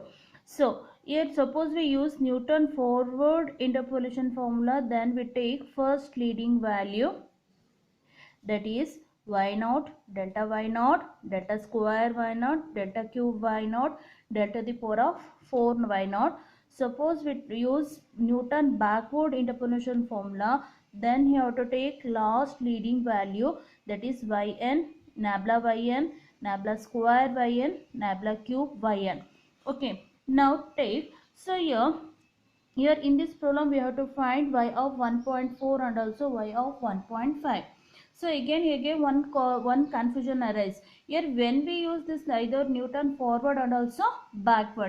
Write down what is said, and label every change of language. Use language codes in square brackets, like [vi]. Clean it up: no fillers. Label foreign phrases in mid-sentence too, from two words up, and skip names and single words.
[en] So here suppose we use Newton forward interpolation formula, then we take first leading value, that is y naught, delta y naught, delta square y naught, delta cube y naught, delta the power of 4 y naught. Suppose we use Newton backward interpolation formula, then you have to take last leading value, that is yn, nabla yn, nabla square yn, nabla cube yn. Okay, now take, so here in this problem we have to find y of 1.4 and also y of 1.5. So again one confusion arise here when we use this either Newton forward and also backward.